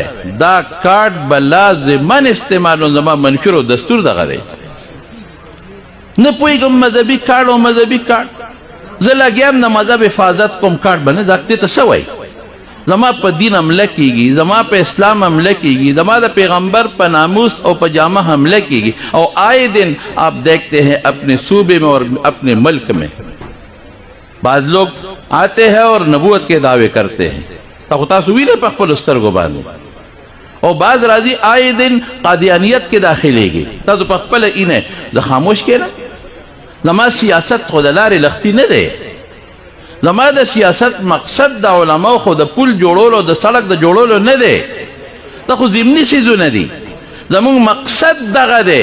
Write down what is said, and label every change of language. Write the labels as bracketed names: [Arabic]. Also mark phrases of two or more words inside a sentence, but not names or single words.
[Pashto] دا کارډ به لازمن استعمالون، زما منشور او دستور دغه دی. نه پوهېږم مذهبي کارډ او مذهبي کارډ، زه لګیا یم د مذهب حفاظت کوم، کارډ به نه دا دې ته څه وایي؟ زما په دین حمله کیږي، زما په اسلام حمله کیږي، زما د پیغمبر په ناموس او په جامه حمله کیږي [Urdu] اور آئے دن آپ دیکھتے ہیں اپنے صوبے میں اور اپنے ملک میں بعض لوگ آتے ہیں اور نبوت کے دعوے کرتے ہیں، [Pashto] تاسو وینئ په خپلو سترګو باندې، او بعض راځي [Urdu] آئے دن [Pashto] قادیانیت کې داخلېږي، تاسو په خپله اینئ. زه خاموش کېنم؟ زما سیاست خو د لارې لختي نه دی. زما د سیاست مقصد د علماو خو د پل جوړولو د سړک د جوړولو نه دی، دا خو ضمني څیزونه دي. زموږ مقصد دغه دی.